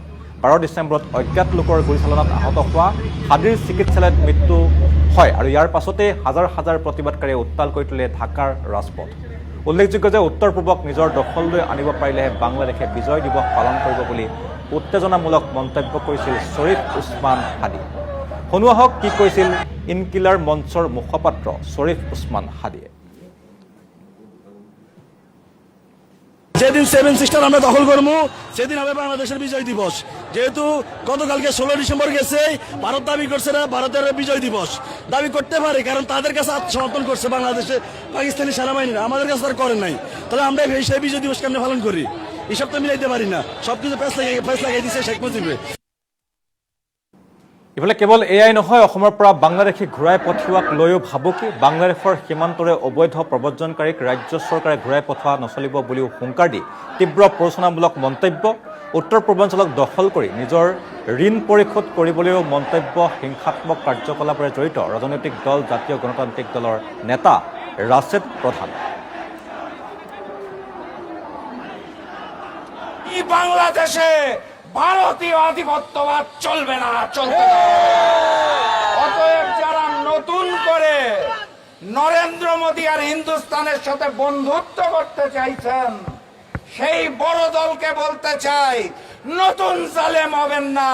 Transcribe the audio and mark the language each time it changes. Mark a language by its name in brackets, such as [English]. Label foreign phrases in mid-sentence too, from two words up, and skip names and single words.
[Assamese] 12 ডিচেম্বৰত অজ্ঞাত লোকৰ গুলীচালনাত আহত হোৱা হাদিৰ চিকিৎসালয়ত মৃত্যু হয় আৰু ইয়াৰ পাছতেই হাজাৰ হাজাৰ প্ৰতিবাদকাৰীয়ে উত্তাল কৰি তোলে ঢাকাৰ ৰাজপথ। উল্লেখযোগ্য যে উত্তৰ পূবক নিজৰ দখললৈ আনিব পাৰিলেহে বাংলাদেশে বিজয় দিৱস পালন কৰিব বুলি উত্তেজনামূলক মন্তব্য কৰিছিল শ্বৰীফ উছমান হাদি। শুনোৱা হওক কি কৈছিল ইনকিলাৰ মঞ্চৰ মুখপাত্ৰ শ্বৰীফ উছমান হাদিয়ে। [Bangla] যেদিন 7 সিস্টার আমরা দখল করবো সেদিন হবে বাংলাদেশের বিজয় দিবস। যেহেতু গতকালকে 16 ডিসেম্বর গেছে, ভারত দাবি করছে না ভারতের বিজয় দিবস দাবি করতে পারে, কারণ তাদের কাছে আত্মসমর্পণ করছে বাংলাদেশে পাকিস্তানি সেনাবাহিনীরা, আমাদের কাছে তার করেন নাই। তাহলে আমরা সেই বিজয় দিবস কেমনে পালন করি? এসব তো মিলাইতে পারি না। সবকিছু পেছ লাগাই দিচ্ছে শেখ মুজিবে। [Assamese] ইফালে কেৱল এয়াই নহয়, অসমৰ পৰা বাংলাদেশী ঘূৰাই পঠিওৱাক লৈও ভাবুকি। বাংলাদেশৰ সীমান্তৰে অবৈধ প্ৰব্ৰজনকাৰীক ৰাজ্য চৰকাৰে ঘূৰাই পঠোৱা নচলিব বুলিও হুংকাৰ দি তীব্ৰ প্ৰৰোচনামূলক মন্তব্য। উত্তৰ পূৰ্বাঞ্চলক দখল কৰি নিজৰ ঋণ পৰিশোধ কৰিবলৈও মন্তব্য। হিংসাত্মক কাৰ্যকলাপেৰে জড়িত ৰাজনৈতিক দল জাতীয় গণতান্ত্ৰিক দলৰ নেতা ৰাশেদ প্ৰধান। [Bangla] বাংলাদেশে ভারতীয় আধিপত্যবাদ চলবে না, চলবে না। অতএব যারা নতুন করে নরেন্দ্র মোদী আর হিন্দুস্তানের সাথে বন্ধুত্ব করতে চাইছেন, সেই বড় দলকে বলতে চাই, নতুন জালেম হবেন না।